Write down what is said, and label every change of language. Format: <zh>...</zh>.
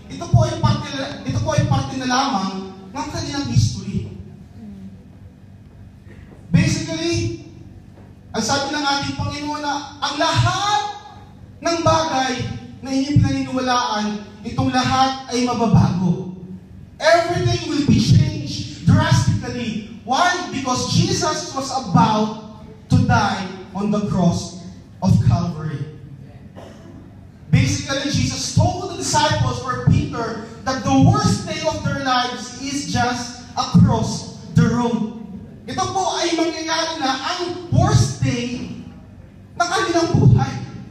<tl>Ito po ay parte na lamang ng kanilang history. Basically, ang sabi ng ating Panginoon na ang lahat ng bagay na inyong pinaniniwalaan, itong lahat ay mababago.</tl> <en>Everything will be changed drastically. Why? Because Jesus was about to die on the cross of Calvary. Basically, Jesus told the disciples or Peter that the worst day of their lives is just across the road.</en> <tl>Ito po ay mangyayari na ang</tl> <en>worst day</en> <tl>ng kanilang buhay.</tl>